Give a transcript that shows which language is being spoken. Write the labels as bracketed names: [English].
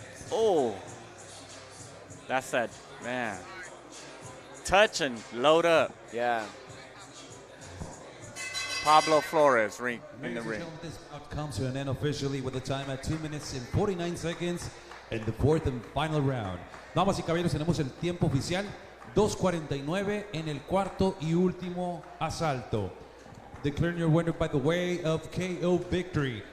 [English] Oh. That's that, man. Touch and load up. Yeah. Pablo Flores in the ring. This bout comes to an end officially with a time at 2 minutes and 49 seconds in the fourth and final round. [Spanish] Damas y caballeros, tenemos el tiempo oficial 2:49 en el cuarto y último asalto. [English] Declaring your winner by the way of KO victory.